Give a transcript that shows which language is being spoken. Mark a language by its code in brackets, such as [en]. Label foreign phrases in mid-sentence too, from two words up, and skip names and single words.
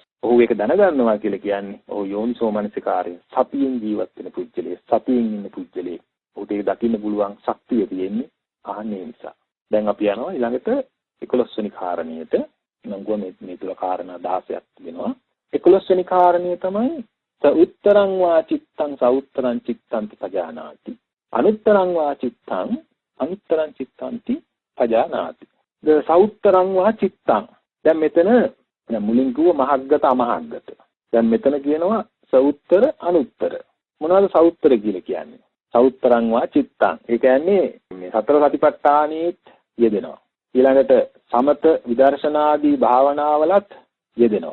[si] ඔහු ඒක දැනගන්නවා කියලා කියන්නේ ඔහු යෝනිසෝ මනසිකාරය සතියෙන් ජීවත් වෙන පුජ්‍යලයේ සතියෙන් ඉන්න පුජ්‍යලයේ ඔහුට ඒක දකින්න පුළුවන් ශක්තිය තියෙන්නේ ආන්නේ නිසා. දැන් අපි යනවා ඊළඟට 11 වෙනි කාරණියට. මම මේ තුල කාරණා 16ක් තිබෙනවා. 11 වෙනි කාරණිය තමයි [pi] සඋත්තරං වා චිත්තං සඋත්තරං චිත්තන්ති පජානාති. අනුත්තරං වා චිත්තං අනුත්තරං චිත්තන්ති පජානාති. ද සඋත්තරං වා චිත්තං. [si] දැන් මෙතන දැන් මුලින් කිව්ව [pi] මහග්ගත අමහග්ගත. [si] දැන් මෙතන කියනවා [pi] සඋත්තර අනුත්තර. [si] මොනවද සඋත්තර කියලා කියන්නේ? [pi] සෞත්තරං වා චිත්තං. [si] ඒ කියන්නේ මේ සතර සතිපට්ඨානෙත් යෙදෙනවා. ඊළඟට සමත විදර්ශනාදී භාවනාවලත් යෙදෙනවා.